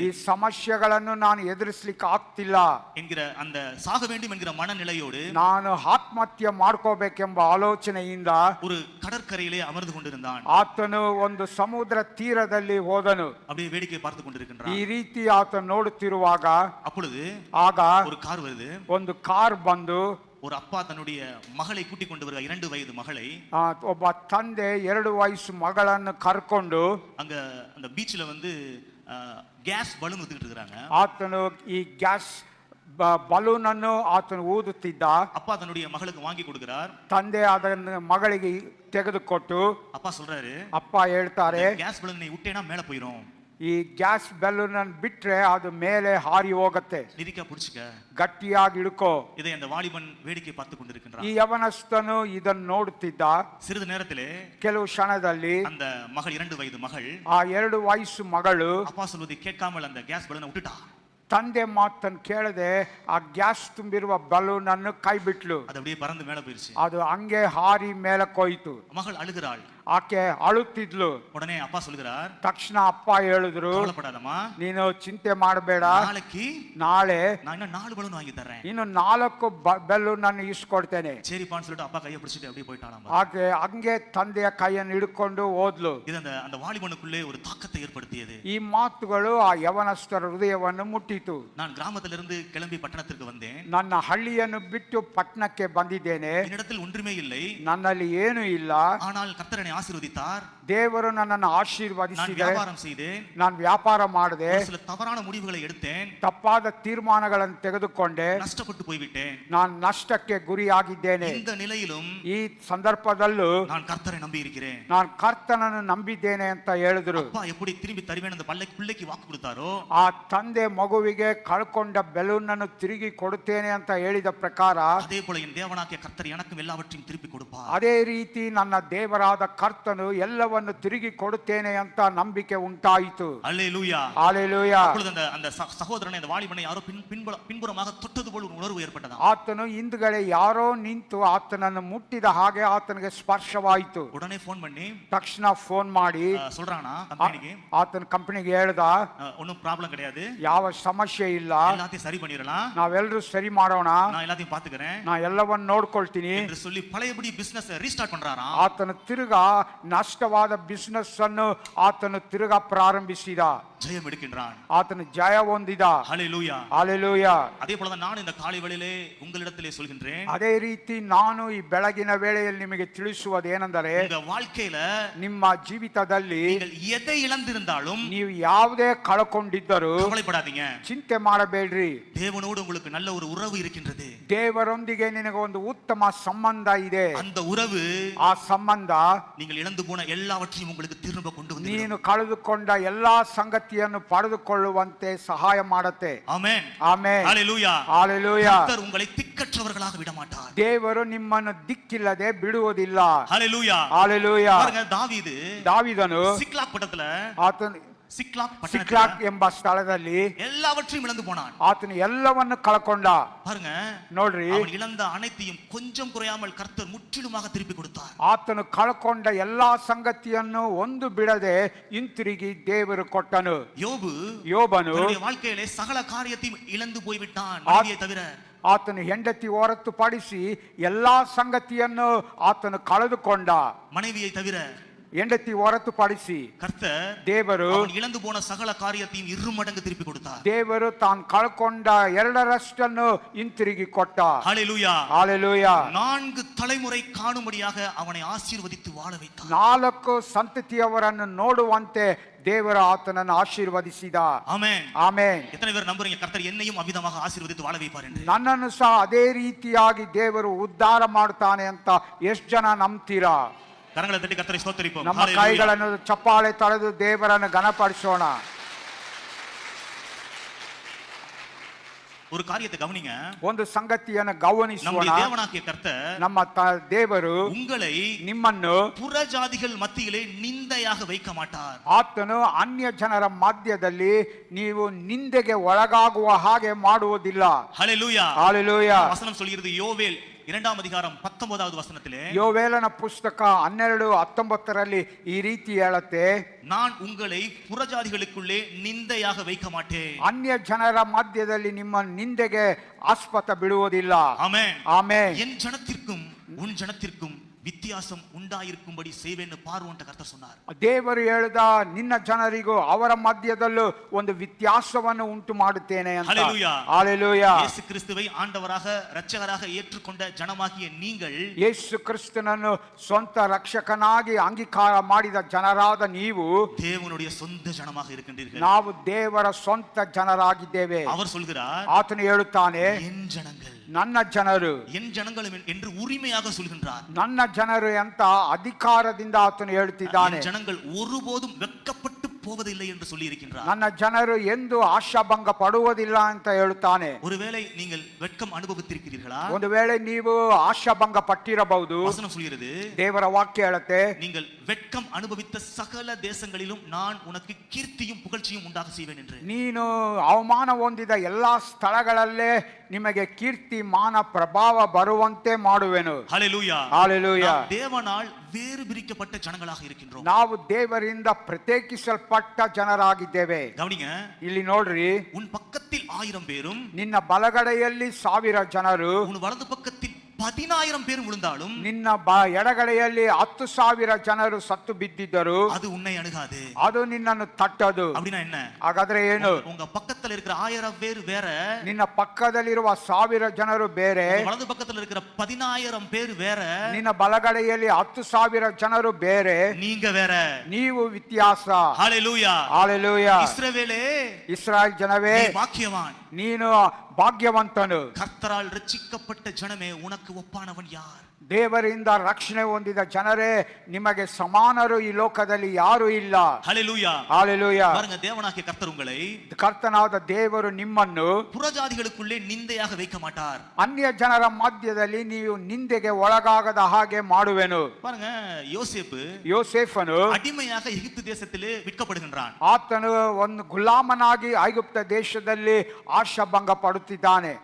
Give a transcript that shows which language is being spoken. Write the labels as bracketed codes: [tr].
[kn] ಈ ಸಮಸ್ಯೆಗಳನ್ನು ನಾನು ಎದುರಿಸಲಿಕ್ಕೆ ಆಗ್ತಿಲ್ಲ [ta] என்கிற அந்த சாக வேண்டும் என்கிற மனநிலையோடு [kn] ನಾನು ಆತ್ಮಹತ್ಯೆ ಮಾಡ್ಕೋಬೇಕೆಂಬ ಆಲೋಚನೆಯಿಂದ [ta] ஒரு கடற்கரையிலே அமர்ந்து கொண்டிருந்தான். [kn] ಆತನು ಒಂದು ಸಮುದ್ರ ತೀರದಲ್ಲಿ ಹೋದನು. [ta] அப்படியே வேடிக்கை பார்த்து [kn] ಈ [ta] கொண்டிருக்கின்றான். [kn] ರೀತಿ ಆತ ನೋಡುತ್ತಿರುವಾಗ [ta] அப்பொழுது [kn] ಆಗ [ta] ஒரு கார் வருது. [kn] ಒಂದು ಕಾರ್ ಬಂದು, [ta] ஒரு அப்பா தன்னுடைய மகளை கூட்டிக் கொண்டு வருகிறார், 2 வயது மகளை. [kn] ಒಬ್ಬ ತಂದೆ 2 ವಯಸ್ಸು ಮಗಳನ್ನು ಕರ್ಕೊಂಡು [ta] அங்க அந்த பீச்ல வந்து கேஸ் பலூன் ஊத்திட்டு இருக்காங்க. [kn] ಆತನು ಈ ಗ್ಯಾಸ್ ಬಲೂನ್ ಅನ್ನು ಆತನು ಊದುತ್ತಿದ್ದ. [ta] அப்பா தன்னுடைய மகளுக்கு வாங்கி கொடுக்கிறார். [kn] ತಂದೆ ಅದನ್ನು ಮಗಳಿಗೆ ತೆಗೆದುಕೊಟ್ಟು [ta] அப்பா சொல்றாரு, [kn] ಅಪ್ಪ ಹೇಳ್ತಾರೆ, [ta] கேஸ் பலூன் நீ விட்டேனா மேல போயிடும், [kn] ಈ ಗ್ಯಾಸ್ ಬೆಲೂನ್ ಅನ್ನು ಬಿಟ್ರೆ ಅದು ಮೇಲೆ ಹಾರಿ ಹೋಗುತ್ತೆ, [ta] நிதிக்கா புடிச்சுக்க, [kn] ಗಟ್ಟಿಯಾಗಿ ಹಿಡ್ಕೋ. [ta] இதை அந்த வாலிபன் வேடிக்கை பார்த்து கொண்டிருக்கின்றான். [kn] ಈ ಯವನಸ್ಥನು ಇದನ್ನು ನೋಡುತ್ತಿದ್ದ. [ta] சிறிது நேரத்திலே [kn] ಕೆಲವು ಕ್ಷಣದಲ್ಲಿ [ta] அந்த மகள் 2 வயது மகள் [kn] ಆ 2 ವಯಸ್ಸು ಮಗಳು [ta] அப்பா சொல்வதை கேட்காமல் அந்த கேஸ் பலூனை விட்டுட்டா. [kn] ತಂದೆ ಮಾತನ್ನು ಕೇಳದೆ ಆ ಗ್ಯಾಸ್ ತುಂಬಿರುವ ಬಲೂನ್ ಅನ್ನು ಕೈ ಬಿಟ್ಲು. [ta] அது அப்படியே பறந்து மேல போயிருச்சு. [kn] ಅದು ಹಂಗೆ ಹಾರಿ ಮೇಲಕ್ಕೋಯ್ತು. [ta] மகள் ಅಳುகிறாள். [kn] ಆಕೆ ಅಳುತ್ತಿದ್ಲು. [ta] உடனே அப்பா சொல்கிறார், [kn] ತಕ್ಷಣ ಅಪ್ಪ ಹೇಳಿದ್ರು, [ta] கவலைப்படாதம்மா, [kn] ನೀನು ಚಿಂತೆ ಮಾಡಬೇಡ, [ta] நாளைக்கு [kn] ನಾಳೆ [ta] நான் இன்னும் 4 பலூன் வாங்கி தரேன். [kn] ಇನ್ನು 4 ಬೆಲೂನ್ ಅನ್ನು ಇಸ್ಕೊಡ್ತೇನೆ. [ta] சரிப்பான்னு சொல்லிட்டு அப்பா கையை பிடிச்சிட்டு அப்படியே போயிட்டாளாம். [kn] ಆಕೆ ಹಂಗೆ ತಂದೆಯ ಕೈಯನ್ನು ಹಿಡ್ಕೊಂಡು ಹೋದ್ಲು. [ta] இது அந்த வாலிபனுக்குள்ளே ஒரு தாக்கத்தை ஏற்படுத்தியது. [kn] ಈ ಮಾತುಗಳು ಆ ಯವನಸ್ಥರ ಹೃದಯವನ್ನು ಮುಟ್ಟಿತು. [ta] நான் கிராமத்திலிருந்து கிளம்பி பட்டணத்திற்கு வந்தேன். [kn] ನನ್ನ ಹಳ್ಳಿಯನ್ನು ಬಿಟ್ಟು ಪಟ್ಟಣಕ್ಕೆ ಬಂದಿದ್ದೇನೆ. [ta] என்னிடத்தில் ஒன்றுமே இல்லை, [kn] ನನ್ನಲ್ಲಿ ಏನೂ ಇಲ್ಲ. [ta] ஆனால் கர்த்தர் என்னை ஆசீர்வதித்தார். [kn] ದೇವರು ನನ್ನನ್ನು [ta] நான் [kn] ಆಶೀರ್ವದಿಸಿದೆ. [ta] வியாபாரம் செய்தேன். [kn] ನಾನು ವ್ಯಾಪಾರ ಮಾಡಿದೆ. [ta] ஒரு சில தவறான முடிவுகளை எடுத்தேன். [kn] ತಪ್ಪಾದ ತೀರ್ಮಾನಗಳನ್ನು ತೆಗೆದುಕೊಂಡೆ. [ta] நஷ்டப்பட்டு போய்விட்டேன். [kn] ನಾನು ನಷ್ಟಕ್ಕೆ ಗುರಿಯಾಗಿದ್ದೇನೆ. [ta] இந்த நிலையிலும் [kn] ಈ ಸಂದರ್ಭದಲ್ಲೂ [ta] நான் கர்த்தரை நம்பி இருக்கிறேன். [kn] ನಾನು ಕರ್ತನನ್ನು ನಂಬಿದ್ದೇನೆ ಅಂತ ಹೇಳಿದ್ರು. [ta] அப்பா எப்படி திரும்பி தருவேன் அந்த பிள்ளைக்கு வாக்கு கொடுத்தாரோ, [kn] ಆ ತಂದೆ ಮಗುವಿಗೆ ಕಳ್ಕೊಂಡ ಬೆಲೂನ್ ಅನ್ನು ತಿರುಗಿ ಕೊಡುತ್ತೇನೆ ಅಂತ ಹೇಳಿದ ಪ್ರಕಾರ [ta] அதே போல என் தேவனாகிய கர்த்தர் எனக்கும் எல்லாவற்றையும் திருப்பி கொடுப்பார். [kn] ಅದೇ ರೀತಿ ನನ್ನ ದೇವರಾದ ಕರ್ತನು ಎಲ್ಲವನ್ನು ತಿರುಗಿ ಕೊಡುತ್ತೇನೆ ಅಂತ ನಂಬಿಕೆ ಉಂಟಾಯಿತು. [ta] அல்லேலூயா. [kn] ಹಲ್ಲೆಲೂಯಾ. [ta] அப்பொழுது அந்த சகோதரனை, அந்த வாலிபனை யாரோ பின்புறமாக தொட்டது போல ஒரு உணர்வு ஏற்பட்டதா. [kn] ಆತನು ಹಿಂದ್ಗಡೆ ಯಾರೋ ನಿಂತು ಆತನನ್ನು ಮುಟ್ಟಿದ ಹಾಗೆ ಆತನಿಗೆ ಸ್ಪರ್ಶವಾಯಿತು. [ta] உடனே போன் பண்ணி [kn] ತಕ್ಷಣ ಫೋನ್ ಮಾಡಿ [ta] சொல்றானா கம்பெனிக்கு, [kn] ಆತನ ಕಂಪನಿಗೆ ಹೇಳ್ದ, [ta] ஒன்னும் ப்ராப்ளம் கிடையாது, [kn] ಯಾವ ಸಮಸ್ಯೆ ಇಲ್ಲ, [ta] எல்லாத்தையும் சரி பண்ணிரலாம், [kn] ನಾವೆಲ್ಲರೂ ಸರಿ ಮಾಡೋಣ, [ta] நான் எல்லாத்தையும் பாத்துக்கிறேன், [kn] ನಾ ಎಲ್ಲವನ್ನು ನೋಡ್ಕೊಳ್ತೀನಿ [ta] என்று சொல்லி பழையபடி பிசினஸ் ரீஸ்டார்ட் பண்றாராம். [kn] ಆತನು ತಿರುಗಾ ನಷ್ಟವಾದ ಬಿಸಿನೆಸ್ ಅನ್ನು ಆತನು ತಿರುಗಾ ಪ್ರಾರಂಭಿಸಿದ. [ta] ஜெயம் எடுக்கின்றான். [kn] ಆತನು ಜಯ ಹೊಂದಿದ. [ta] ஹல்லேலூயா. [kn] ಹಲ್ಲೆಲೂಯಾ. [ta] அதே போல தான் நான் இந்த காலை வேளையிலே உங்களிடத்திலே சொல்கின்றேன், [kn] ಅದೇ ರೀತಿ ನಾನು ಈ ಬೆಳಗಿನ ವೇಳೆಯಲ್ಲಿ ನಿಮಗೆ ತಿಳಿಸುವುದೇನೆಂದರೆ, [ta] உங்க வாழ்க்கையில [kn] ನಿಮ್ಮ ಜೀವಿತದಲ್ಲಿ [ta] நீங்கள் எதை இழந்திருந்தாலும் [kn] ನೀವು ಯಾವುದೇ ಕಳ್ಕೊಂಡಿದ್ದರೂ [ta] கவலைப்படாதீங்க, [kn] ಚಿಂತೆ ಮಾಡಬೇಡ್ರಿ. [ta] தேவனோடு உங்களுக்கு நல்ல ஒரு உறவு இருக்கின்றது. [kn] ದೇವರೊಂದಿಗೆ ನಿನಗೆ ಒಂದು ಉತ್ತಮ ಸಂಬಂಧ ಇದೆ. [ta] அந்த உறவு, [kn] ಆ ಸಂಬಂಧ [ta] நீங்கள் இழந்து போன எல்லாவற்றையும் உங்களுக்கு திரும்ப கொண்டு வந்து [kn] ನೀನು ಕಳೆದುಕೊಂಡ ಎಲ್ಲಾ ಸಂಗತಿಯನ್ನು ಪಡೆದುಕೊಳ್ಳುವಂತೆ ಸಹಾಯ ಮಾಡುತ್ತೆ. [ta] ஆமென். [kn] ಆಮೆನ್. [ta] ஹல்லேலூயா. [kn] ಹಲ್ಲೆಲೂಯಾ. [ta] கர்த்தர் உங்களை திக்கற்றவர்களாக விட மாட்டார். [kn] ದೇವರು ನಿಮ್ಮನ್ನು ದಿಕ್ಕಿಲ್ಲದೆ ಬಿಡುವುದಿಲ್ಲ. [ta] ஹல்லேலூயா. [kn] ಹಲ್ಲೆಲೂಯಾ. [ta] பாருங்க, தாவீது [kn] ದಾವೀದನು [ta] சிக்லாக் பட்டணத்துல, [kn] ಆತನು [ta] சிக்லாக் [kn] ಸಿಕ್ಲಾಗ್ [ta] பட்டணத்துல [kn] ಎಂಬ ಸ್ಥಳದಲ್ಲಿ [ta] எல்லாவற்றையும் இழந்து போனான். [kn] ಆತನು ಎಲ್ಲವನ್ನು ಕಳ್ಕೊಂಡ. [ta] பாருங்க, [kn] ನೋಡ್ರಿ, [ta] அவன் இழந்த அனைத்தையும் கொஞ்சம் குறையாமல் கர்த்தர் முற்றிலுமாக திருப்பி கொடுத்தார். [kn] ಆತನು ಕಳ್ಕೊಂಡ ಎಲ್ಲಾ ಸಂಗತಿಯನ್ನು ಒಂದು ಬಿಡದೆ ಹಿಂತಿರುಗಿ ದೇವರು ಕೊಟ್ಟನು. ಯೋಬನು [ta] தன்னுடைய வாழ்க்கையிலே சகல காரியத்தையும் இழந்து போய்விட்டான், மனைவியை தவிர. [kn] ಆತನು ಹೆಂಡತಿ ಹೊರತುಪಡಿಸಿ ಎಲ್ಲಾ ಸಂಗತಿಯನ್ನು ಆತನು ಕಳೆದುಕೊಂಡ. [ta] மனைவியை தவிர, [kn] ಹೆಂಡತಿ ಹೊರತುಪಡಿಸಿ [ta] கர்த்தர் [kn] ದೇವರು [ta] அவன் இழந்து போன சகல காரியத்தையும் 2 மடங்கு திருப்பி கொடுத்தார். [kn] ದೇವರು ತಾನು ಕಳ್ಕೊಂಡ 2ರಷ್ಟನ್ನು ಹಿಂತಿರುಗಿ ಕೊಟ್ಟ. [ta] ஹல்லேலூயா. [kn] ಹಲ್ಲೆಲೂಯಾ. [ta] 4 தலைமுறை காணும்படியாக அவனை ஆசீர்வதித்து வாழ வைத்தார். [kn] 4 ಸಂತತಿಯವರನ್ನು ನೋಡುವಂತೆ ದೇವರು ಆತನನ್ನು ಆಶೀರ್ವದಿಸಿದ. [ta] ஆமென். [kn] ಆಮೆನ್. [ta] எத்தனை பேர் நம்புறீங்க கர்த்தர் என்னையும் அவ்விதமாக ஆசீர்வதித்து வாழ வைப்பார் என்று? [kn] ನನ್ನನ್ನು ಸಹ ಅದೇ ರೀತಿಯಾಗಿ ದೇವರು ಉದ್ಧಾರ ಮಾಡ್ತಾನೆ ಅಂತ ಎಷ್ಟು ಜನ ನಂಬ್ತೀರಾ? [ta] கரங்களை தட்டி கர்த்தரை ஸ்தோத்திரிப்போம். [kn] ನಮ್ಮ [ta] ஹல்லேலூயா. [kn] ಕೈಗಳನ್ನು ಚಪ್ಪಾಳೆ ತಳೆದು ದೇವರನ್ನು ಘನಪಡಿಸೋಣ. [ta] ஒரு காரியத்தை கவனிங்க. [kn] ಒಂದು ಸಂಗತಿಯನ್ನು ಗಮನಿಸೋಣ. [ta] நம்முடைய தேவனாகிய கர்த்தர் [kn] ನಮ್ಮ ದೇವರು [ta] உங்களை [kn] ನಿಮ್ಮನ್ನು [ta] புறஜாதிகள் மத்தியிலே நிந்தையாக வைக்க மாட்டார். [kn] ಆತನು ಅನ್ಯ ಜನರ ಮಧ್ಯದಲ್ಲಿ ನೀವು ನಿಂದೆಗೆ ಒಳಗಾಗುವ ಹಾಗೆ ಮಾಡುವುದಿಲ್ಲ. [ta] ஹல்லேலூயா. [kn] ಹಲ್ಲೆಲೂಯಾ. [ta] வசனம் சொல்கிறது, யோவேல் 2ஆம் அதிகாரம் 19வது வசனத்திலே, [kn] ಯೋವೇಲನ ಪುಸ್ತಕ 12:19ರಲ್ಲಿ ಈ ರೀತಿ ಹೇಳುತ್ತೆ, [ta] நான் உங்களை புறஜாதிகளுக்குள்ளே நிந்தையாக வைக்க மாட்டேன். [kn] ಅನ್ಯ ಜನರ ಮಧ್ಯದಲ್ಲಿ ನಿಮ್ಮ ನಿಂದೆಗೆ ಆಸ್ಪದ ಬಿಡುವುದಿಲ್ಲ. [ta] ஆமென். [kn] ಆಮೆನ್. [ta] என் ஜனத்திற்கும் உன் ஜனத்திற்கும் வித்தியாசம் உண்டாயிருக்கும்படி செய்வேன்னு பார்வோன்ட்ட கர்த்தர் சொன்னார். [kn] ದೇವರು ಹೇಳಿದ ನಿನ್ನ ಜನರಿಗೂ ಅವರ ಮಧ್ಯದಲ್ಲೂ ಒಂದು ವ್ಯತ್ಯಾಸವನ್ನು ಉಂಟು ಮಾಡುತ್ತೇನೆ ಅಂತ. ஹalleluya. ஹalleluya. [ta] இயேசு கிறிஸ்துவை ஆண்டவராக இரட்சகராக ஏற்றுக்கொண்ட ஜனமாகிய நீங்கள் [kn] ಯೇಸು ಕ್ರಿಸ್ತನನ್ನು ಸ್ವಂತ ರಕ್ಷಕನಾಗಿ ಅಂಗೀಕಾರ ಮಾಡಿದ ಜನರಾದ ನೀವು [ta] தேவனுடைய சொந்த ஜனமாக இருக்கின்றீர்கள். [kn] ನಾವು ದೇವರ ಸ್ವಂತ ಜನರಾಗಿದ್ದೇವೆ. [ta] அவர் சொல்கிறார், [kn] ಆತನು ಹೇಳುತ್ತಾನೆ, [ta] என் ஜனங்கள், [kn] ನನ್ನ ಜನರು, [ta] என் ஜனங்கள் என்று உரிமையாக சொல்கின்றார். [kn] ನನ್ನ ಜನರು ಅಂತ ಅಧಿಕಾರದಿಂದ ಆತನು ಹೇಳ್ತಿದ್ದಾನೆ. [ta] என் ஜனங்கள் ஒருபோதும் வெட்கப்பட்டு போவதில்லை என்று சொல்லி இருக்கின்றார். [kn] ನನ್ನ ಜನರು ಎಂದು ಆಶಾಭಂಗ ಪಡುವುದಿಲ್ಲ ಅಂತ ಹೇಳುತ್ತಾನೆ. [ta] ஒருவேளை நீங்கள் வெட்கம் அனுபவித்திருக்கிறீர்களா? [kn] ಒಂದು ವೇಳೆ ನೀವು ಆಶಾಭಂಗ ಪಟ್ಟಿರಬಹುದು. [ta] வசனம் சொல்கிறது, [kn] ದೇವರ ವಾಕ್ಯ ಹೇಳುತ್ತೆ, [ta] நீங்கள் வெட்கம் அனுபவித்த சகல தேசங்களிலும் நான் உனக்கு கீர்த்தியும் புகழ்ச்சியும் உண்டாக செய்வேன் என்று. [kn] ನೀನು ಅವಮಾನ ಹೊಂದಿದ ಎಲ್ಲಾ ಸ್ಥಳಗಳಲ್ಲೇ ನಿಮಗೆ ಕೀರ್ತಿ ಮಾನ ಪ್ರಭಾವ ಬರುವಂತೆ ಮಾಡುವೆನು. ஹalleluya. ஹalleluya. [ta] நாம் தேவனால் வேறு பிரிக்கப்பட்ட ஜனங்களாக இருக்கின்றோம். [kn] ನಾವು ದೇವರಿಂದ ಪ್ರತ್ಯೇಕಿಸಲ್ಪಟ್ಟ ಜನರಾಗಿದ್ದೇವೆ. [ta] கவனிங்க, [kn] ಇಲ್ಲಿ ನೋಡ್ರಿ, [ta] உன் பக்கத்தில் 1000 பேரும் [kn] ನಿನ್ನ ಬಲಗಡೆಯಲ್ಲಿ 1000 ಜನರು, [ta] உன் வலது பக்கத்தில் 10000 பேரும் விழுந்தாலும் [kn] ನಿನ್ನ ಎಡಗಡೆಯಲ್ಲಿ 10,000 ಜನರು ಸತ್ತು ಬಿದ್ದಿದ್ದರು, [ta] அது உன்னை அணுகாது. [kn] ಅದು ನಿನ್ನನ್ನು ತಟ್ಟದು. [ta] அப்படினா என்ன? [kn] ಹಾಗಾದ್ರೆ ಏನು? [ta] உங்க பக்கத்துல இருக்கிற 1000 பேர் வேற, [kn] ನಿನ್ನ ಪಕ್ಕದಲ್ಲಿರುವ 1000 ಜನರು ಬೇರೆ, [ta] வலது பக்கத்துல இருக்கிற 10000 பேர் வேற, [kn] ನಿನ್ನ ಬಲಗಡೆಯಲ್ಲಿ 10,000 ಜನರು ಬೇರೆ, [ta] நீங்க வேற. [kn] ನೀವು ವ್ಯತ್ಯಾಸ. ஹalleluya. ஹalleluya. [ta] இஸ்ரவேலே, [kn] ಇಸ್ರಾಯೇಲ್ ಜನವೇ, [ta] நீ பாக்கியவான். [kn] ನೀನು ಭಾಗ್ಯವಂತನು. [ta] கர்த்தரால் ரட்சிக்கப்பட்ட ஜனமே, உனக்கு ஒப்பானவன் யார்? [kn] ದೇವರಿಂದ ರಕ್ಷಣೆ ಹೊಂದಿದ ಜನರೇ, ನಿಮಗೆ ಸಮಾನರು ಈ ಲೋಕದಲ್ಲಿ ಯಾರು ಇಲ್ಲ. ஹalleluya. ஹalleluya. [ta] பாருங்க, தேவனாகிய கர்த்தர் உங்களை [kn] ಕರ್ತನಾದ ದೇವರು ನಿಮ್ಮನ್ನು [ta] புறஜாதிகளுக்குள்ளே நிந்தையாக வைக்க மாட்டார். [kn] ಅನ್ಯ ಜನರ ಮಧ್ಯದಲ್ಲಿ ನೀವು ನಿಂದೆಗೆ ಒಳಗಾಗದ ಹಾಗೆ ಮಾಡುವೆನು. [ta] பாருங்க, யோசேப்பு [kn] ಯೋಸೇಫನು [ta] அடிமையாக எகிப்து தேசத்திலே விற்கப்படுகின்றான். [kn] ಆತನು ಒಂದು ಗುಲಾಮನಾಗಿ ಐಗುಪ್ತ ದೇಶದಲ್ಲಿ ಆಶಾಭಂಗ ಪಡುತ್ತಿದ್ದಾನೆ.